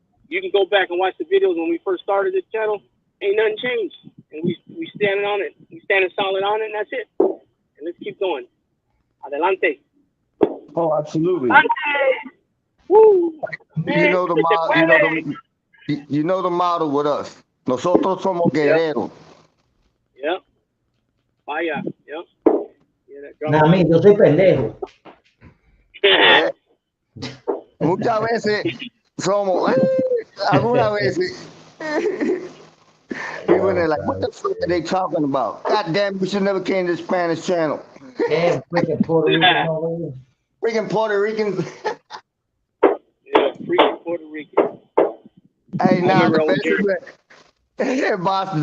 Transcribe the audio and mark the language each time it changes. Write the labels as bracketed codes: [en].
[en] You can go back and watch the videos when we first started this channel. Ain't nothing changed, and we standing on it. We standing solid on it, and that's it. And let's keep going. Adelante. Oh, absolutely. [es] Adelante. Woo. [en] You know the model. You know the model with us. [es] Nosotros somos guerreros. [en] Yep. Vaya. Yep. [es] No, a mí, yo soy pendejo. Muchas veces somos, algunas veces. [en] People are like, what the fuck are they talking about? God damn, we should never came to the Spanish channel. Damn, freaking Puerto Rican over here. Freaking Puerto Ricans. Yeah, freaking Puerto Rican. Hey, now the best is that Yeah, Boston.